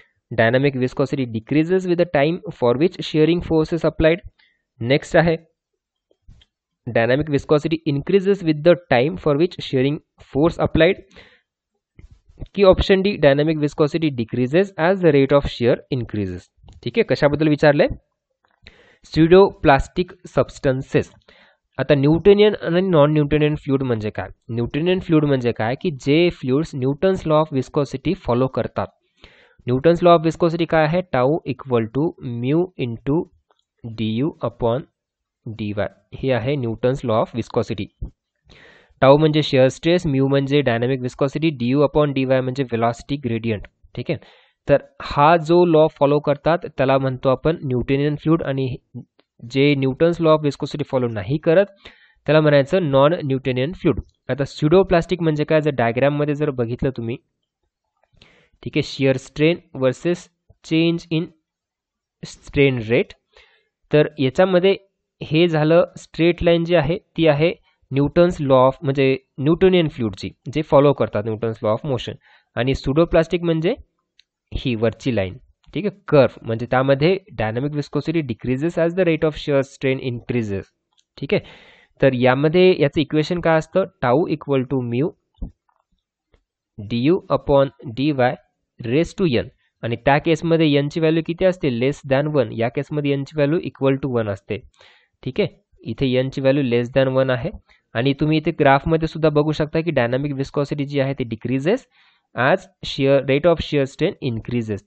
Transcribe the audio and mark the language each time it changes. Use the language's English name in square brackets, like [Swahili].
[English] Dynamic viscosity decreases with the time for which shearing force is applied. Next आहे dynamic viscosity increases with the time for which shearing force applied. की option D dynamic viscosity decreases as the rate of shear increases. [Marathi] ठीक आहे, कशाबद्दल विचारलंय? स्युडोप्लास्टिक substances. आता Newtonian आणि non Newtonian fluid म्हणजे काय? Newtonian fluid म्हणजे काय की जे fluids Newton's law of viscosity follow करतात. न्यूटन्स लॉ ऑफ विस्कॉसिटी काय आहे? [English] Tau equal to mu into d u upon d y. [Marathi] हे आहे Newton's law of viscosity. Tau म्हणजे शिअर स्ट्रेस, म्यू म्हणजे dynamic viscosity, D you upon D Y म्हणजे velocity gradient. ठीक आहे, तर हा जो लॉ फॉलो करतात त्याला म्हणतो आपण न्यूटोनियन फ्लुइड, आणि जे Newton's law of viscosity follow नाही करत त्याला म्हणायचं नॉन न्यूटोनियन फ्लुइड. आता स्युडोप्लास्टिक म्हणजे काय? जर डायग्राममध्ये जर बघितलं तुम्ही, ठीक आहे, shear strain versus change in strain rate, तर याच्यामध्ये हे झालं स्ट्रेट लाईन जी आहे ती आहे न्यूटन्स लॉ ऑफ म्हणजे न्यूटोनियन फ्लुइडची जे फॉलो करतात न्यूटन्स लॉ ऑफ मोशन. आणि स्युडोप्लास्टिक म्हणजे ही वरची लाईन, ठीक आहे, कर्व, म्हणजे त्यामध्ये [English] Dynamic viscosity decreases as the rate of shear strain increases. [Marathi] ठीक आहे, तर यामध्ये याचं इक्वेशन काय असतं? [English] Tau equal to mu d u upon d y raise to n. [Marathi] आणि त्या केसमध्ये एनची व्हॅल्यू किती असते? लेस दॅन 1. या केसमध्ये एनची व्हॅल्यू इक्वल टू 1 असते. ठीक आहे, इथे एनची व्हॅल्यू लेस दॅन 1 आहे. आणि तुम्ही इथे ग्राफमध्ये सुद्धा बघू शकता की डायनामिक विस्कॉसिटी जी आहे ती [English] Decreases as shear rate of shear strain increases.